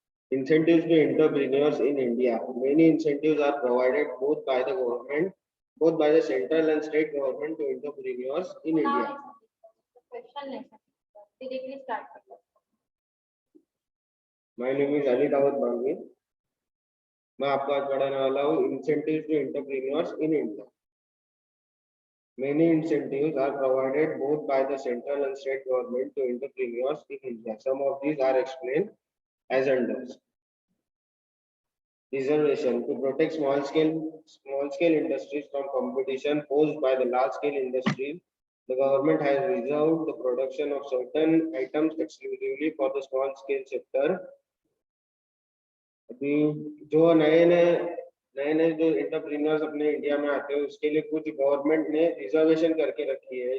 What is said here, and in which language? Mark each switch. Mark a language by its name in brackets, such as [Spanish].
[English] Incentives to entrepreneurs in India. Many incentives are provided both by the central and state government to entrepreneurs in India. [Hindi] Question नहीं directly start कर. [English] My name is Ali Dawud Bangwi. [Hindi] मैं आपको आज पढ़ाने वाला हूँ [English] incentives to entrepreneurs in India. Many incentives are provided both by the central and state government to entrepreneurs in India. Some of these are explained as under. Reservation to protect small scale industries from competition posed by the large scale industries. The government has reserved the production of certain items exclusively for the small scale sector. [Hindi] अभी जो नए जो entrepreneurs अपने India में आते हैं उसके लिए कुछ गवर्नमेंट ने रिजर्वेशन करके रखी है.